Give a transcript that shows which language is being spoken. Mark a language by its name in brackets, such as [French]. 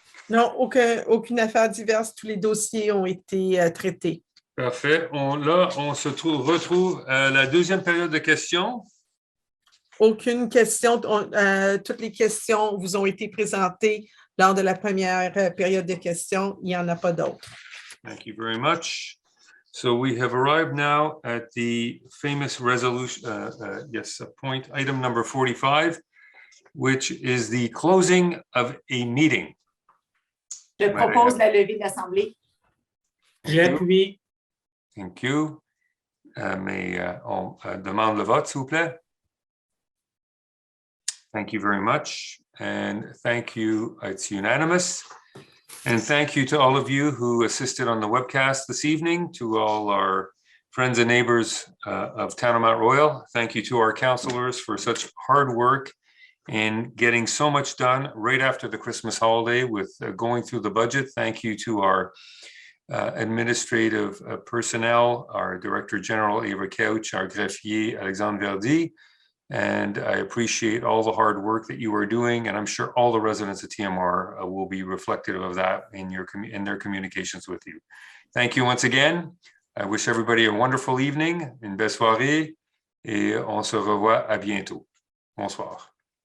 [French] Non, aucune affaire diverse. Tous les dossiers ont été traités. Parfait. Là, on se retrouve à la deuxième période de questions. Aucune question. Toutes les questions vous ont été présentées lors de la première période de questions. Il n'y en a pas d'autres. [English] Thank you very much. So we have arrived now at the famous resolution, point item number 45, which is the closing of a meeting. [French] Je propose la levée de l'Assemblée. J'appuie. [English] Thank you. [French] Mais on demande le vote, s'il vous plaît. [English] Thank you very much. And thank you. It's unanimous. And thank you to all of you who assisted on the webcast this evening, to all our friends and neighbors of Town of Mount Royal. Thank you to our councillors for such hard work in getting so much done right after the Christmas holiday with going through the budget. Thank you to our administrative personnel, our Director General, Eva Couch, our greffier, Alexandre Verdi. And I appreciate all the hard work that you are doing. And I'm sure all the residents of TMR will be reflective of that in their communications with you. Thank you once again. I wish everybody a wonderful evening, [French] une belle soirée, et on se revoit à bientôt. Bonsoir.